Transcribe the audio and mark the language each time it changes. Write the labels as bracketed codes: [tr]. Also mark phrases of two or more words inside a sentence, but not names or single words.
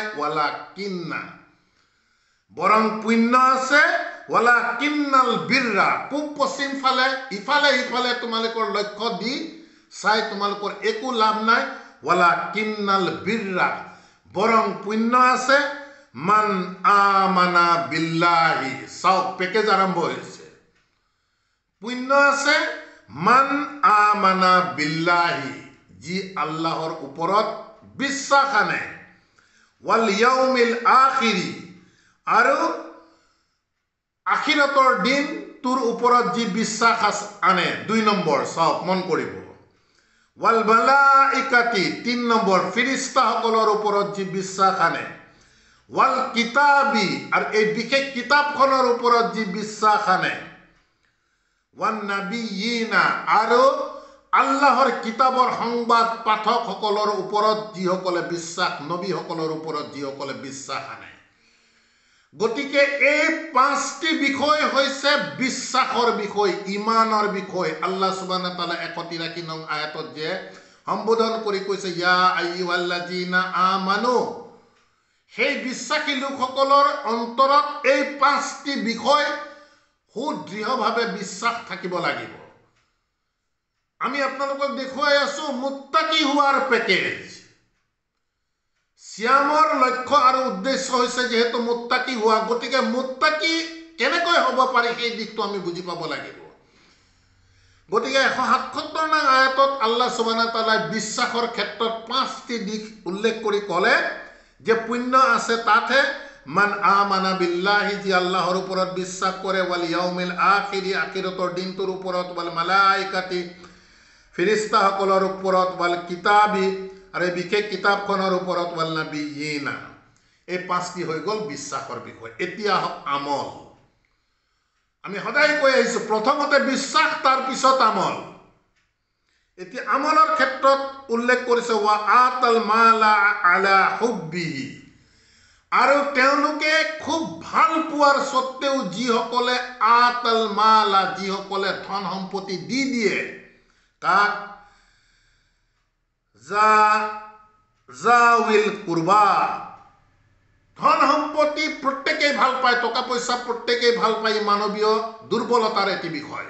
[ar] ولكن, [as] বৰং পুণ্য আছে। [ar] ولكن البر, [as] পূব পশ্চিম ফালে ইফালে ইফালে তোমালোকৰ লক্ষ্য দি চাই তোমালোকৰ একো লাভ নাই। [ar] ولكن البر, [as] বৰং পুণ্য আছে। [ar] من آمن بالله, [as] চাওক পেকেজ আৰম্ভ হৈছে। পুণ্য আছে [ar] من آمن بالله, [as] যি আল্লাহৰ ওপৰত বিশ্বাস আনে। [ar] واليوم الآخر, [as] আৰু আখিৰতৰ দিন তোৰ ওপৰত যি বিশ্বাস আনে। 2 নম্বৰ, চাওক মন কৰিব। [ar] والملائكة, [as] 3 নম্বৰ, ফিৰিস্তাসকলৰ ওপৰত যি বিশ্বাস আনে। [ar] والكتاب, [as] আৰু এই বিশেষ কিতাপখনৰ ওপৰত যি বিশ্বাস আনে। [ar] والنبيين, [as] আৰু আল্লাহৰ কিতাবৰ সংবাদ পাঠকসকলৰ ওপৰত যিসকলে বিশ্বাস, নবীসকলৰ ওপৰত যিসকলে বিশ্বাস আনে। গতিকে এই 5টি বিষয় হৈছে বিশ্বাসৰ বিষয়, ইমানৰ বিষয়। [ar] الله سبحانه وتعالى [as] 183 নং আয়াতত যে সম্বোধন কৰি কৈছে [ar] يا أيها الذين آمنوا, [as] সেই বিশ্বাসী লোকসকলৰ অন্তৰত এই 5টি বিষয় সুদৃঢ়ভাৱে বিশ্বাস থাকিব লাগিব। আমি আপোনালোকক দেখুৱাই আছো মুত্তাকি হোৱাৰ পেকেজ। সিয়ামৰ লক্ষ্য আৰু উদ্দেশ্য হৈছে যিহেতু মুত্তাকি হোৱা, গতিকে মুত্তাকি কেনেকৈ হ'ব পাৰি সেই দিশটো আমি বুজি পাব লাগিব। গতিকে 177 নং আয়াতত [ar] الله سبحانه وتعالى [as] বিশ্বাসৰ ক্ষেত্ৰত 5টি দিশ উল্লেখ কৰি ক'লে যে পুণ্য আছে তাতহে। [ar] من آمن بالله, [as] যি আল্লাহৰ ওপৰত বিশ্বাস কৰে। [ar] واليوم الآخر, [as] আখিৰতৰ দিনটোৰ ওপৰত। [ar] والملائكة, [as] ফিৰিস্তাসকলৰ ওপৰত। [ar] والكتاب, [as] আৰু এই বিশেষ কিতাপখনৰ ওপৰত। [ar] والنبيين, [as] এই 5টি হৈ গ'ল বিশ্বাসৰ বিষয়। এতিয়া আমল। আমি সদায় কৈ আহিছো প্ৰথমতে বিশ্বাস, তাৰ পিছত আমল। এতিয়া আমলৰ ক্ষেত্ৰত উল্লেখ কৰিছে [ar] وآتى المال على حبه, [as] আৰু তেওঁলোকে খুব ভাল পোৱাৰ সত্ত্বেও যিসকলে [ar] آتى المال, [as] যিসকলে ধন সম্পত্তি দি দিয়ে। কাক? [ar] ذوي القربى, [as] ধন সম্পত্তি প্ৰত্যেকেই ভাল পায়, টকা পইচা প্ৰত্যেকেই ভাল পায়, মানৱীয় দুৰ্বলতাৰ এটি বিষয়।